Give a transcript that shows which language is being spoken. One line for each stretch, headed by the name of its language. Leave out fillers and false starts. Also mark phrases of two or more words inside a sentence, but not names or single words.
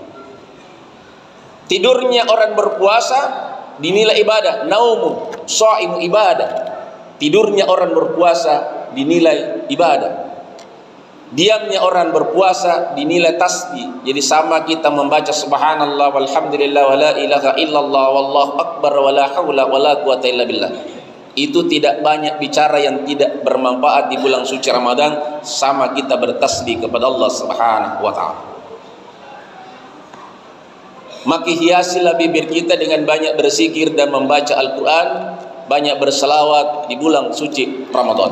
Indonesian: Tidurnya orang berpuasa dinilai ibadah,
Arabic: نوم صائم عبادة.
Indonesian: Tidurnya orang berpuasa dinilai ibadah. Diamnya orang berpuasa dinilai tasbih. Jadi sama kita membaca
Arabic: سبحان الله والحمد لله ولا إله إلا الله والله أكبر ولا حول ولا قوة إلا بالله.
Indonesian: Itu tidak banyak bicara yang tidak bermanfaat di bulan suci Ramadan, sama kita bertasbih kepada Allah
Arabic: سبحانه وتعالى.
Indonesian: Maka hiasilah bibir kita dengan banyak berzikir dan membaca Al-Quran, banyak berselawat di bulan suci Ramadan.